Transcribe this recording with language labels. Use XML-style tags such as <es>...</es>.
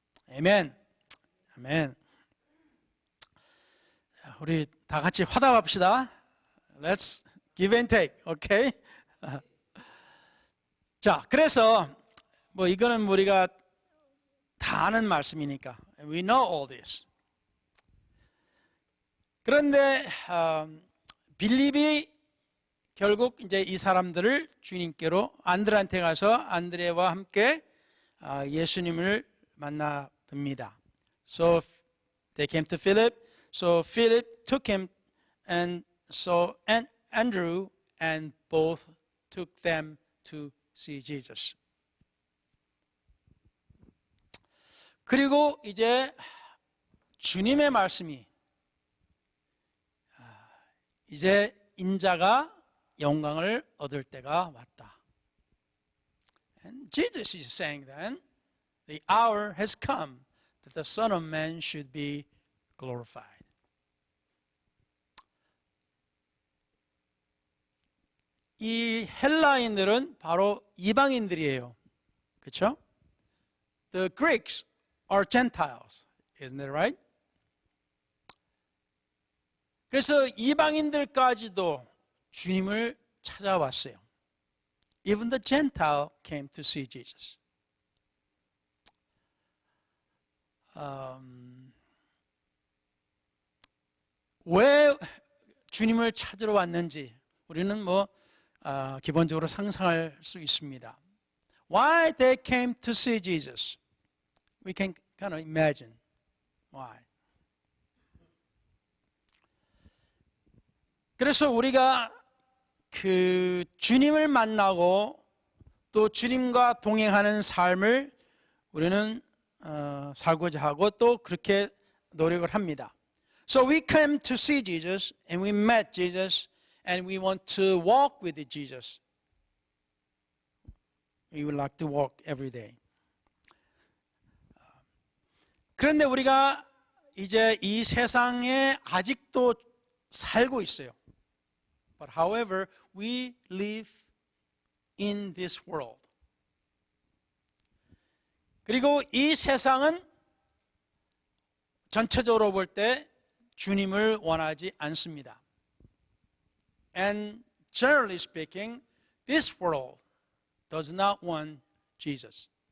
<ko>아멘. 아멘. 우리 다 같이 화답합시다.</ko> <en>Let's give and take. Okay?</en> <ko>자, 그래서 뭐 이거는 우리가 다 아는 말씀이니까</ko> <en>we know all this.</en> <ko>그런데 빌립이 결국 이제 이 사람들을 주님께로 안드레한테 가서 안드레와 함께 예수님을 만나 봅니다.</ko> <en>So they came to Philip. So Philip took him, and so Andrew and both took them to see Jesus.</en> <ko>그리고 이제 주님의 말씀이 이제 인자가 영광을 얻을 때가 왔다.</ko> <en>And Jesus is saying then, the hour has come that the Son of Man should be glorified.</en> <ko>이 헬라인들은 바로 이방인들이에요. 그렇죠?</ko> <en>The Greeks are Gentiles. Isn't that right?</en> <ko>그래서 이방인들까지도 주님을 찾아왔어요.</ko> <en>Even the Gentile came to see Jesus.</en> <ko>왜 주님을 찾으러 왔는지 우리는 기본적으로 상상할 수 있습니다.</ko> <en>Why they came to see Jesus? We can kind of imagine why.</en> <ko>그래서 우리가 그 주님을 만나고 또 주님과 동행하는 삶을 우리는 살고자 하고 또 그렇게 노력을 합니다.</ko> <en>So we came to see Jesus and we met Jesus and we want to walk with Jesus. We would like to walk every day.</en> <ko>그런데 우리가 이제 이 세상에 아직도 살고 있어요.</ko> <en>But however, we live in this world.</en> <ko>그리고 이 세상은 전체적으로 볼 때 주님을 원하지 않습니다.</ko> <en>And generally speaking, this world does not want Jesus.</en>